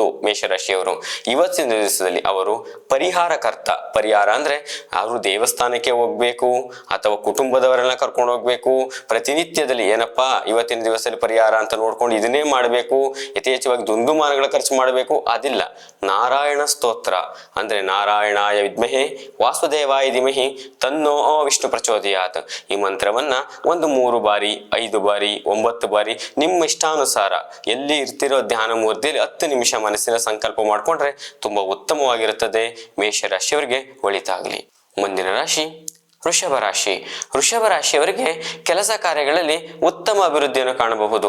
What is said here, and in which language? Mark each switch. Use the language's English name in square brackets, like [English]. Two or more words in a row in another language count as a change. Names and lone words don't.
[Kannada] ಮೇಷರಾಶಿಯವರು ಇವತ್ತಿನ ದಿವಸದಲ್ಲಿ ಅವರು ಪರಿಹಾರ ಅಂದ್ರೆ ಅವರು ದೇವಸ್ಥಾನಕ್ಕೆ ಹೋಗ್ಬೇಕು ಅಥವಾ ಕುಟುಂಬದವರೆಲ್ಲ ಕರ್ಕೊಂಡು ಹೋಗ್ಬೇಕು. ಪ್ರತಿನಿತ್ಯದಲ್ಲಿ ಏನಪ್ಪಾ ಇವತ್ತಿನ ದಿವಸದಲ್ಲಿ ಪರಿಹಾರ ಅಂತ ನೋಡ್ಕೊಂಡು ಇದನ್ನೇ ಮಾಡಬೇಕು, ಯಥೇಚ್ಛವಾಗಿ ದುಂದುಮಾನಗಳ ಖರ್ಚು ಮಾಡಬೇಕು, ಅದಿಲ್ಲ. ನಾರಾಯಣ ಸ್ತೋತ್ರ ಅಂದ್ರೆ [Sanskrit] ನಾರಾಯಣಾಯ ವಿದ್ಮಹೇ ವಾಸುದೇವಾಯ ಧೀಮಹಿ ತನ್ನೋ ವಿಷ್ಣು ಪ್ರಚೋದಯಾತ್, [Kannada] ಈ ಮಂತ್ರವನ್ನ ಒಂದು 3 ಬಾರಿ 5 ಬಾರಿ 9 ಬಾರಿ ನಿಮ್ಮ ಇಷ್ಟಾನುಸಾರ ಎಲ್ಲಿ ಇರ್ತಿರೋ ಧ್ಯಾನ ಮೂರ್ತಿಯಲ್ಲಿ 10 ನಿಮಿಷ ಮನಸ್ಸಿನ ಸಂಕಲ್ಪ ಮಾಡ್ಕೊಂಡ್ರೆ ತುಂಬಾ ಉತ್ತಮವಾಗಿರುತ್ತದೆ. ಮೇಷರಾಶಿಯವರಿಗೆ ಒಳಿತಾಗ್ಲಿ. ಮುಂದಿನ ರಾಶಿ ವೃಷಭ ರಾಶಿ. ವೃಷಭ ರಾಶಿಯವರಿಗೆ ಕೆಲಸ ಕಾರ್ಯಗಳಲ್ಲಿ ಉತ್ತಮ ಅಭಿವೃದ್ಧಿಯನ್ನು ಕಾಣಬಹುದು.